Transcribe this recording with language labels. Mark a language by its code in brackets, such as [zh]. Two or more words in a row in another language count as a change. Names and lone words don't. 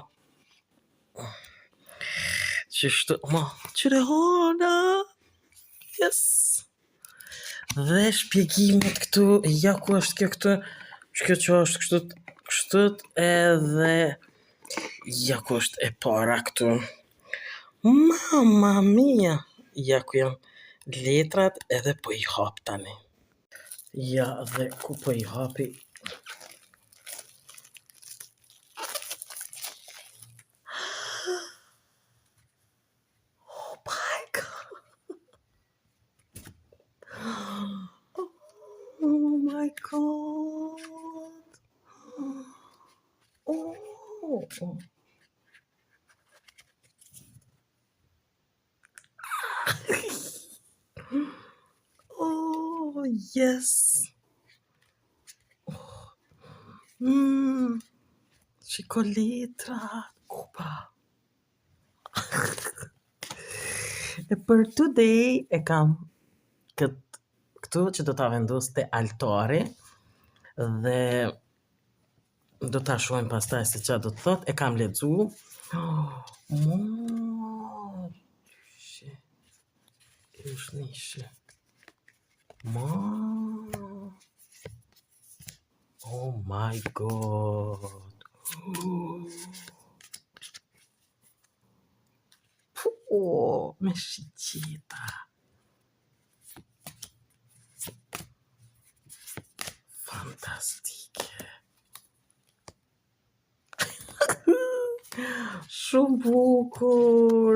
[sq] qërehona, yes, dhe shpjegimet këtu, ja ku është kjo këtu, që është kështët edhe, ja ku është e para këtu. [it] Mamma mia! [sq] Ja ku janë letrat edhe po i hap tani. Ja dhe ku po i hapi. [en] Oh my god! Oh my god! Oh! Oh, yes. [sq] Shiko letra. Opa. E për today e kam këtu që do ta vendos te altari dhe do ta shohim pastaj se çfarë do të thot. E kam lexu. Shi. Już nishi. [en] Oh my god. [sq] Oh, me shqita. Fantastike. Shumë bukur.